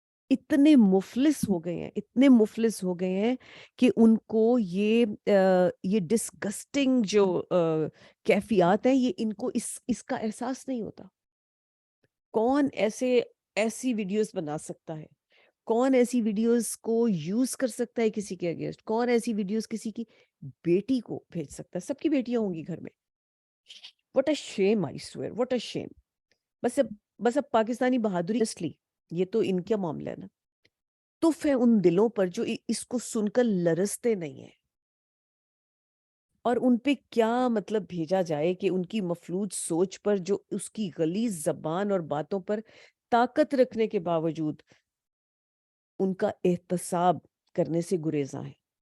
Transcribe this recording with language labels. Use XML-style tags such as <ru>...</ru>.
<ur>اتنے مفلس ہو گئے ہیں، اتنے مفلس ہو گئے ہیں کہ ان کو یہ ڈسگسٹنگ جو کیفیات ہیں، یہ ان کو اس کا احساس نہیں ہوتا. کون ایسی ویڈیوز بنا سکتا ہے؟ کون ایسی ویڈیوز کو یوز کر سکتا ہے کسی کے اگینسٹ؟ کون ایسی ویڈیوز کسی کی بیٹی کو بھیج سکتا ہے؟ سب کی بیٹیاں ہوں گی گھر میں.</ur> <en>what a shame, I swear, what a shame.</en> <ur>بس اب پاکستانی بہادری اصلی یہ تو ان کا معاملہ ہے نا. تف ہے ان دلوں پر جو اس کو سن کر لرزتے نہیں ہیں، اور ان پہ کیا مطلب بھیجا جائے کہ ان کی مفلوج سوچ پر، جو اس کی غلیظ زبان اور باتوں پر طاقت رکھنے کے باوجود ان کا احتساب کرنے سے گریزاں ہے.</ur>